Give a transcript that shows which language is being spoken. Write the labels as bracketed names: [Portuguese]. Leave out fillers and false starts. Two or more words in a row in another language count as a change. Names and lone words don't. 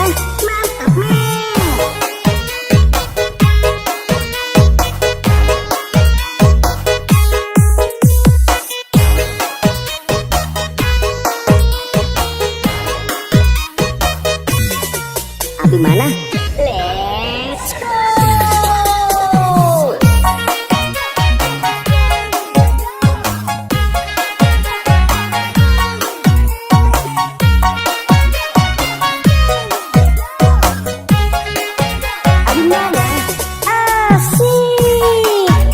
[Indonesian] Mantap, Mel. Abi mana? [English] Let's go. [Indonesian] Abi mana? Asik.